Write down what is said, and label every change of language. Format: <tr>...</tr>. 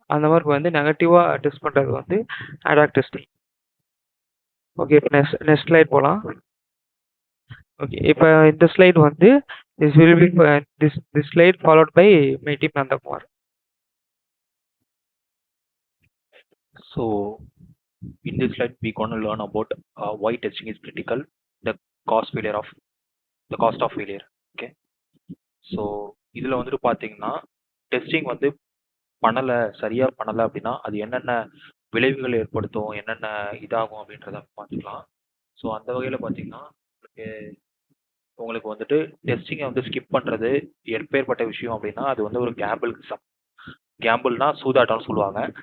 <ta>அந்த மாதிரி வந்து நெகட்டிவாக டெஸ்ட் பண்ணுறது வந்து ஆடாக் டெஸ்டிங். ஓகே, இப்போ நெக்ஸ்ட் ஸ்லைட் போகலாம். ஓகே, இப்போ இந்த ஸ்லைட் வந்து</ta> <en>This will be this slide followed by my team Nandakumar. So in this slide, we're going to learn about why testing is critical, the cost of failure. Okay.</en> <ta>So இதில் வந்துட்டு பார்த்தீங்கன்னா testing வந்து சரியாக பண்ணலை அப்படின்னா அது என்னென்ன விளைவுகள் ஏற்படுத்தும், என்னென்ன இதாகும் அப்படின்றத பார்த்துக்கலாம். ஸோ அந்த வகையில் பார்த்தீங்கன்னா உங்களுக்கு வந்துட்டு டெஸ்டிங்கை வந்து ஸ்கிப் பண்ணுறது எப்பேற்பட்ட விஷயம் அப்படின்னா அது வந்து ஒரு கேம்பிள்னா சூதாட்டம்னு சொல்லுவாங்க.</ta>